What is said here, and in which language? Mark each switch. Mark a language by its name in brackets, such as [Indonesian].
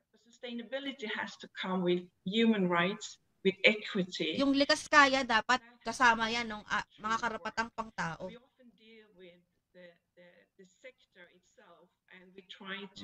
[English] Sustainability has to come with human rights, with equity. [Filipino] Yung likas kaya dapat kasama yan ng mga karapatang pangtao. [English] We often deal with the sector itself and we try to